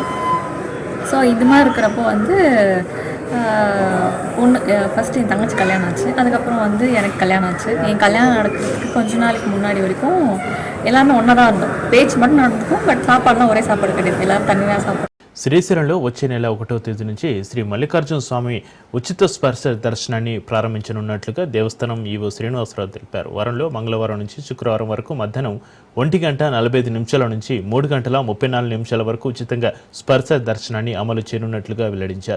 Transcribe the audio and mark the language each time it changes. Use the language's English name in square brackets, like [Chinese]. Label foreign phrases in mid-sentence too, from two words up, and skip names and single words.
[Tamil] ஸோ இது மாதிரி இருக்கிறப்போ பொண்ணு ஃபஸ்ட்டு என் தங்கச்சி கல்யாணம் ஆச்சு. அதுக்கப்புறம் எனக்கு கல்யாணம் ஆச்சு. என் கல்யாணம் நடக்கிறதுக்கு கொஞ்ச நாளைக்கு முன்னாடி வரைக்கும் எல்லாமே ஒன்றா தான் இருந்தோம். பேச்சு மட்டும் நடந்துக்கும். பட் சாப்பாடுலாம் ஒரே சாப்பாடு கிடையாது. எல்லோரும் தனியாக சாப்பாடு. [Telugu] శ్రీశైలంలో వచ్చే నెల 1వ తేదీ నుంచి శ్రీ మల్లికార్జున స్వామి ఉచిత స్పర్శ దర్శనాన్ని ప్రారంభించనున్నట్లుగా దేవస్థానం ఈవో శ్రీనివాసరావు తెలిపారు. వారంలో మంగళవారం నుంచి శుక్రవారం వరకు మధ్యాహ్నం 1:45 నిమిషాల నుంచి 3:34 వరకు ఉచితంగా స్పర్శ దర్శనాన్ని అమలు చేయనున్నట్లుగా వెల్లడించారు.